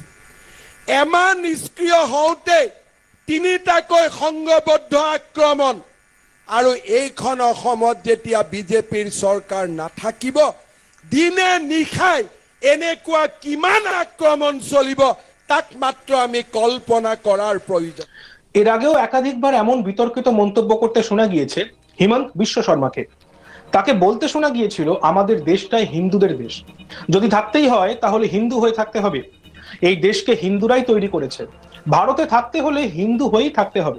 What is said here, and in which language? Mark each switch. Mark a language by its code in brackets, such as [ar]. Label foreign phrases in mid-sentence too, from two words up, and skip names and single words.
[as] এমাহ নিষ্ক্ৰিয় হওঁতে তিনিটাকৈ সংঘবদ্ধ আক্ৰমণ, আৰু এইখন অসমত যেতিয়া বিজেপিৰ চৰকাৰ নাথাকিব, দিনে নিশাই এনেকুৱা কিমান আক্ৰমণ চলিব তাক মাত্ৰ আমি কল্পনা [bn] করার প্রয়োজন। এর আগেও একাধিকবার এমন বিতর্কিত মন্তব্য করতে শোনা গিয়েছে হিমন্ত বিশ্ব শর্মাকে। তাকে বলতে শোনা গিয়েছিল, আমাদের দেশটাই হিন্দুদের দেশ, যদি থাকতেই হয় তাহলে হিন্দু হয়ে থাকতে হবে। এই দেশকে হিন্দুরাই তৈরি করেছে, ভারতে থাকতে হলে হিন্দু হয়েই থাকতে হবে।